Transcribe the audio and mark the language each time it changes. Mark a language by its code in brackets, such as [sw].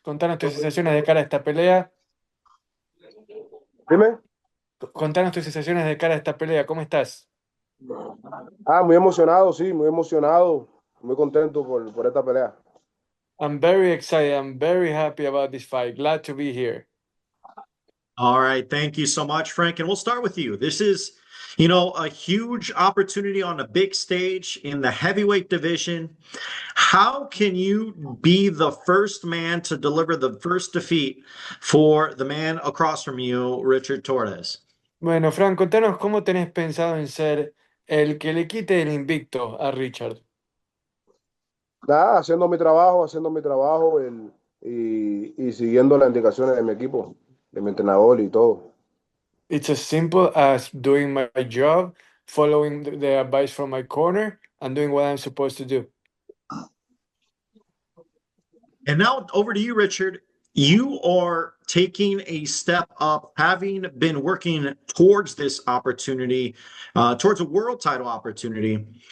[es] Contanos tus sensaciones de cara a esta pelea. Dime. Contanos tus sensaciones de cara a esta pelea. ¿Cómo estás? Muy emocionado, sí, muy emocionado, muy contento por esta pelea. [en] I'm very excited. I'm very happy about this fight. Glad to be here. All right. Thank you so much, Frank. And we'll start with you. This is, a huge opportunity on a big stage in the heavyweight division. How can you be the first man to deliver the first defeat for the man across from you, Richard Torrez? [es] Bueno, Frank, contanos cómo tenés pensado en ser el que le quite el invicto a Richard. Nada, haciendo mi trabajo y siguiendo las indicaciones de mi equipo, de mi entrenador y todo. [en] It's as simple as doing my job, following the advice from my corner, and doing what I'm supposed to do. And now over to you, Richard. You are taking a step up, having been working towards this opportunity, towards a world title opportunity.